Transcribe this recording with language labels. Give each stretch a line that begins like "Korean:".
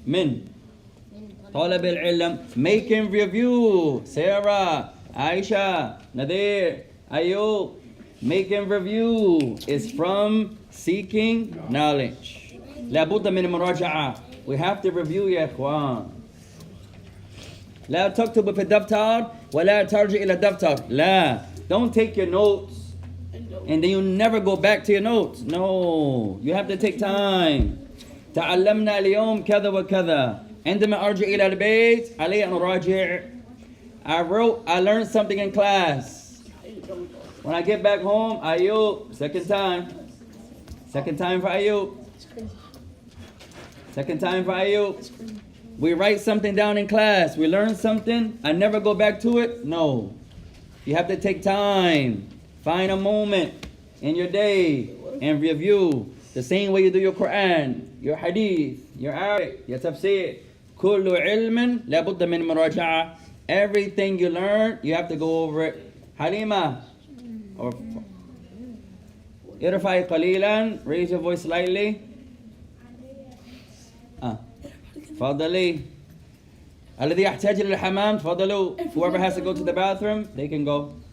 Arabic: من طلب العلم.
English: Making review. Sarah, Aisha, Nadir, Ayub. Making review is from seeking knowledge.
Arabic: لابد من المراجعة.
English: We have to review يا إخوان.
Arabic: لا تكتب في الدفتر ولا ترجع إلى الدفتر. لا.
English: Don't take your notes and then you never go back to your notes. No. You have to take time.
Arabic: تعلمنا اليوم كذا وكذا. عندما أرجع إلى البيت علي أن أراجع.
English: I learned something in class. When I get back home, Ayub, second time for Ayub. Second time for Ayub. We write something down in class. We learn something. I never go back to it. No. You have to take time. Find a moment in your day and review. The same way you do your Quran, your Hadith, your Arabic, your Tafseer.
Arabic: كل علم لابد من مراجعة.
English: Everything you learn, you have to go over it. Halima.
Arabic: Or ارفعي قليلا.
English: Raise your voice slightly.
Arabic: تفضلي. الذي يحتاج إلى الحمام تفضلوا.
English: Whoever has to go to the bathroom, they can go.